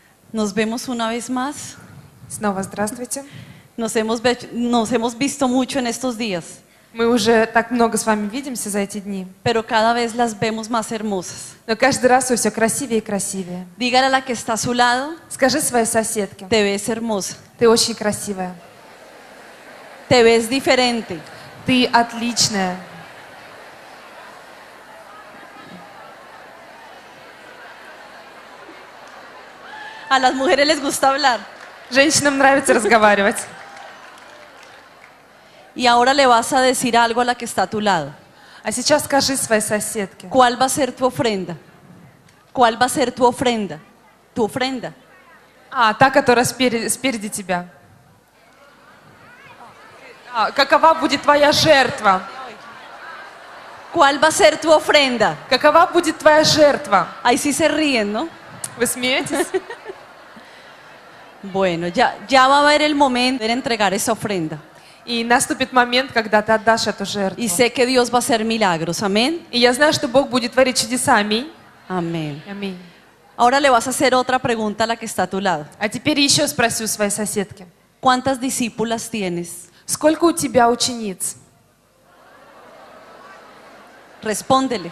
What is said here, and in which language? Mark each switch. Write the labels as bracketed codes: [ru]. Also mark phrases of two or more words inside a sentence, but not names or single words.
[es] Nos vemos una vez más. [ru] Снова здравствуйте. [es] Nos hemos visto mucho en estos días, [ru] Мы уже так много с вами видимся за эти дни, [es] pero cada vez las vemos más hermosas. [ru] но каждый раз вы все красивее и красивее. [es] Dígale a la que está a su lado, [ru] Скажи своей соседке, [es] te ves hermosa, [ru] ты очень красивая, [es] te ves diferente. [ru] ты отличная. [es] A las mujeres les gusta hablar. [ru] Женщинам нравится разговаривать. [es] Y ahora le vas a decir algo a la que está a tu lado. [ru] А сейчас скажи своей соседке, [es] ¿Cuál va a ser tu ofrenda? ¿Cuál va a ser tu ofrenda? Tu ofrenda. [ru] та, которая спереди тебя. Какова будет твоя жертва? [es] ¿Cuál va a ser tu ofrenda? [ru] Какова будет твоя жертва? [es] Ahí sí se ríen, ¿no? [ru] Вы смеетесь? [es] Bueno, ya va a haber el momento de entregar esa ofrenda. [ru] И наступит момент, когда ты отдашь эту жертву. [es] Y sé que Dios va a hacer milagros. Amén. [ru] И я знаю, что Бог будет творить чудеса. Аминь. [es] Amén. [ru] Аминь. [es] Ahora le vas a hacer otra pregunta a la que está a tu lado. [ru] А теперь еще спроси у своей соседки. [es] ¿Cuántas discípulas tienes? [ru] Сколько у тебя учениц? [es] Respóndele.